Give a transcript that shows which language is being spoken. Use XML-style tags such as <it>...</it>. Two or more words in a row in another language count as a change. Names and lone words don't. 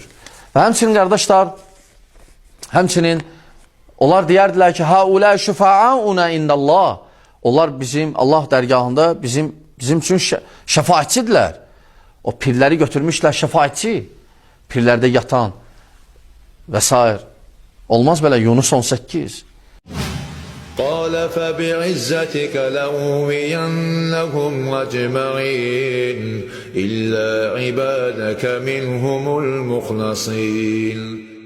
<az>Və həmçinin qardaşlar, həmçinin onlar deyərdilər ki,</az> <ar>هؤلاء شفعاؤنا عند الله.</ar> <az>Onlar bizim Allah dərgahında bizim üçün şəfaətçidirlər. O pirləri götürmüşlər şəfaətçi. Pirlərdə yatan və s. Olmaz belə Yunus 18.</az> <ar>قال فبعزتك لأغوينهم أجمعين إلا عبادك منهم المخلصين</ar>